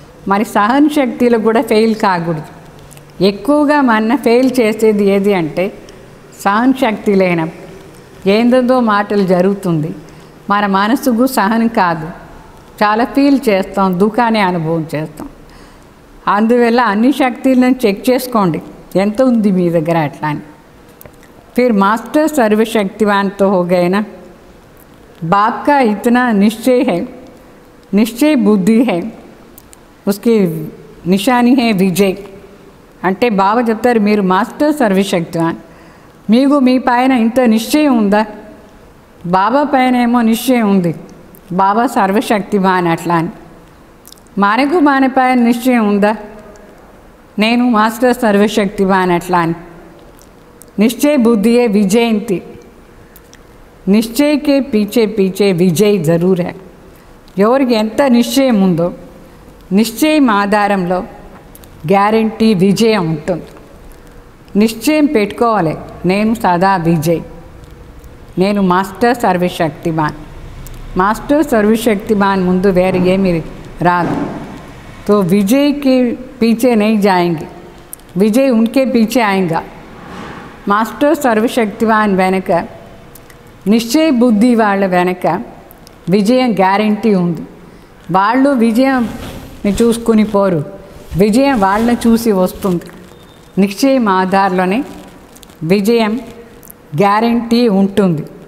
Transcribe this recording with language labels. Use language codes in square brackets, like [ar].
[te] మరి సహన శక్తిలో కూడా ఫెయిల్ కాకూడదు. ఎక్కువగా మన ఫెయిల్ చేసేది ఏది అంటే సహన శక్తి లేనప్పుడు ఏందో మాటలు జరుగుతుంది, మన మనసుకు సహనం కాదు, చాలా ఫీల్ చేస్తాం, దుఃఖాన్ని అనుభవం చేస్తాం. అందువల్ల అన్ని శక్తులను చెక్ చేసుకోండి ఎంత ఉంది మీ దగ్గర అట్లా అని. [hi] फिर मास्टर सर्वशक्तिवान तो हो गए ना, बाप का इतना निश्चय है, निश्चय बुद्धि है, उसकी निशानी है विजय. [te] అంటే బాబా చెప్తారు మీరు మాస్టర్ సర్వశక్తివాన్, మీకు మీ పైన ఇంత నిశ్చయం ఉందా? బాబా పైన ఏమో నిశ్చయం ఉంది, బాబా సర్వశక్తివాన్ అట్లా అని. మనకు మన పైన నిశ్చయం ఉందా? నేను మాస్టర్ సర్వశక్తివాన్ అట్లా అని. [hi] निश्चय बुद्धि है विजयंती, निश्चय के पीछे पीछे विजय ज़रूर है. [te] ఎవరికి ఎంత నిశ్చయం ఉందో నిశ్చయం ఆధారంలో గ్యారంటీ విజయం ఉంటుంది. నిశ్చయం పెట్టుకోవాలి, నేను సదా విజయ్, నేను మాస్టర్ సర్వశక్తిమాన్. మాస్టర్ సర్వశక్తిమాన్ ముందు వేరే ఏమి రాదు. [hi] तो विजय के पीछे नहीं जाएंगे, विजय उनके पीछे आएगा. [te] మాస్టర్ సర్వశక్తివాన్ వెనక, నిశ్చయ బుద్ధి వాళ్ళ వెనక విజయం గ్యారంటీ ఉంది. వాళ్ళు విజయంని చూసుకుని పోరు, విజయం వాళ్ళని చూసి వస్తుంది. నిశ్చయం ఆధారంలోనే విజయం గ్యారంటీ ఉంటుంది.